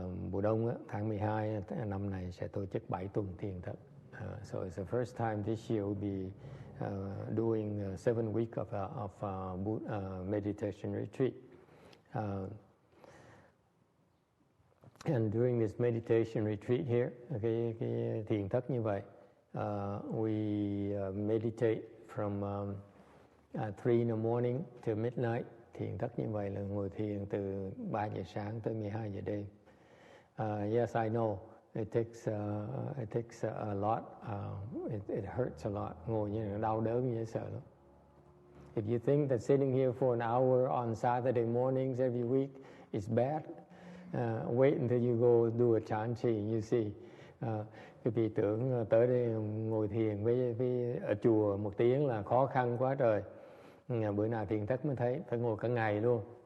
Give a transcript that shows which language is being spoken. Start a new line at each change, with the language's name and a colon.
Vietnamese: Mùa đông á, tháng 12 năm này sẽ tổ chức 7 tuần thiền thất.
English: So it's the first time this year we'll be doing 7 weeks of meditation retreat. And during this meditation retreat here,
Vietnamese: cái thiền thất như vậy,
English: we meditate from 3 in the morning to midnight.
Vietnamese: Thiền thất như vậy là ngồi thiền từ 3 giờ sáng tới 12 giờ đêm.
English: Yes, I know. It takes a lot. It hurts a lot.
Vietnamese: Ngồi như là đau đớn dễ sợ lắm.
English: If you think that sitting here for an hour on Saturday mornings every week is bad, wait until you go do a Chanchi, you see.
Vietnamese: Cái vị tưởng tới đây ngồi thiền với ở chùa 1 tiếng là khó khăn quá trời. Bữa nào thiền thất mới thấy phải ngồi cả ngày luôn.